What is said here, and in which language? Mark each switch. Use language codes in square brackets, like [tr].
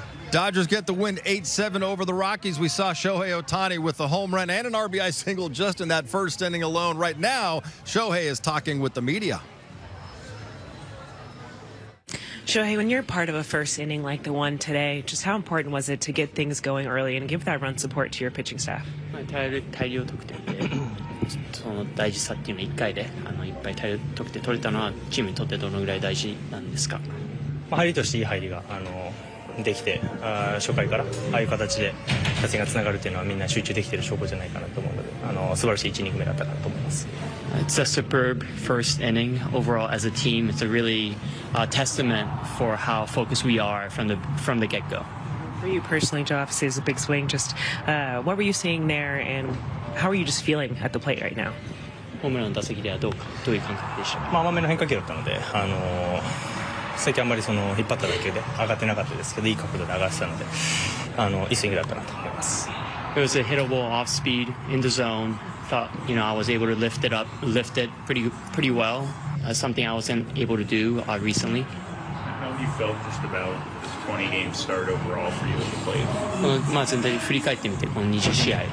[en] Dodgers get the win 8-7 over the Rockies. We saw Shohei Ohtani with the home run and an RBI single just in that first inning alone. Right now, Shohei is talking with the media. Shohei, when you're part of a first inning like the one today, just how important was it to get things going early and give that run support to your pitching staff? [ja] 大量得点でその大事さっていうのを1回でいっぱい大量得点取れたのはチームにとってどのぐらい大事なんですか？入りとしていい入りができて初回からああいう形で打線がつながるというのはみんな集中できている証拠じゃないかなと思うので素晴らしい1イニング目だったかなと思います。 [en] It's a superb first inning overall as a team. It's a really testament for how focused we are from the get-go. For you personally, Joe, obviously is a big swing. Just what were you seeing there, and how are you just feeling at the plate right now? [ja] ホームランの打席ではどういう感覚でしたか？甘めの変化球だったので最近あんまり引っ張った打球で上がってなかったですけどいい角度で上がってたのでいいスイングだったなと思います。 [en] It was a hittable off speed in the zone. Thought I was able to lift it pretty well. Something I wasn't able to do recently. How have you felt just about this 20-game start overall for you at the plate? [ja] まあ全体振り返ってみてこの20試合